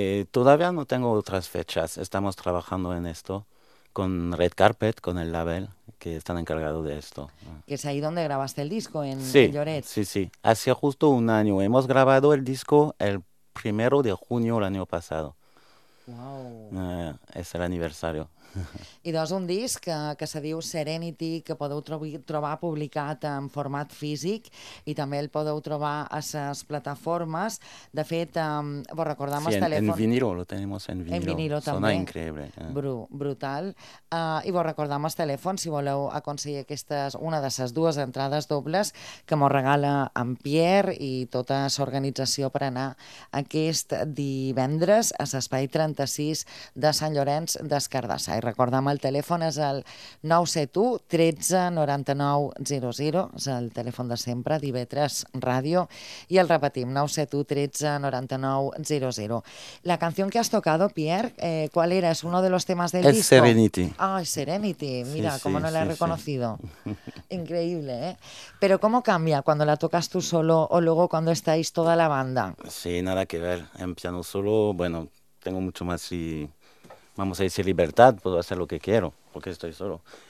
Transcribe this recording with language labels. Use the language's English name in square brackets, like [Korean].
[Spanish] Todavía no tengo otras fechas. Estamos trabajando en esto con Red Carpet, con el label, que están encargados de esto. ¿Que es ahí donde grabaste el disco, en Lloret? Sí. Hace justo un año. Hemos grabado el disco el 1 de junio el año pasado. ¡Wow! Es el aniversario. [Catalan] I doncs un disc que se diu Serenity, que podeu trobar publicat en format físic i també el podeu trobar a les plataformes. De fet, vos recordem el telèfon... [Spanish] Sí, en vinilo, lo tenemos en vinilo. En vinilo [Catalan] també. Sona increïble. Brutal. I vos recordem el telèfon, si voleu aconseguir una de les dues entrades dobles que mos regala en Pierre i tota l'organització per anar aquest divendres a l'Espai 36 de Sant Llorenç d'Escardà. I recordem, el telèfon és el 971-13-9900, és el telèfon de sempre d'IB3 Ràdio, i el repetim, 971-13-9900. [Spanish] La canción que has tocado, Pierre, ¿cuál era? ¿Es uno de los temas del disco? Es Serenity. Ah, Serenity, mira, sí, cómo no la he reconocido. Sí. Increíble, ¿eh? Pero ¿cómo cambia cuando la tocas tú solo o luego cuando estáis toda la banda? Sí, nada que ver. En piano solo, bueno, tengo mucho más y... Vamos a decir libertad, puedo hacer lo que quiero, porque estoy solo.